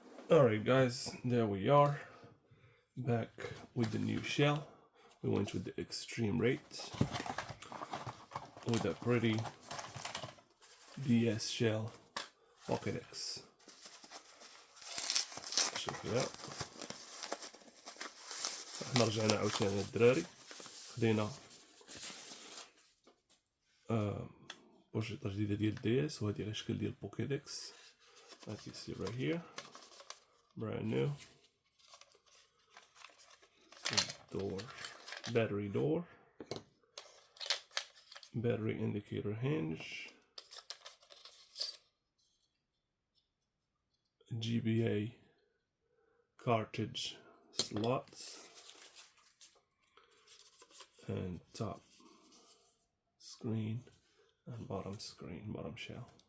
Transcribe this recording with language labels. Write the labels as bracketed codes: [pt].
[en] All right, guys, there we are. Back with the new shell. We went with the extreme rate with a pretty DS shell Pokedex. Check it out. [ar] احنا رجعنا عاوتاني الدراري خدينا بوشيطة جديدة ديال DS وهادي على شكل ديال بوكيدكس. [en] As you see right here, brand new. Door, battery indicator hinge, GBA cartridge slots, and top screen and bottom shell.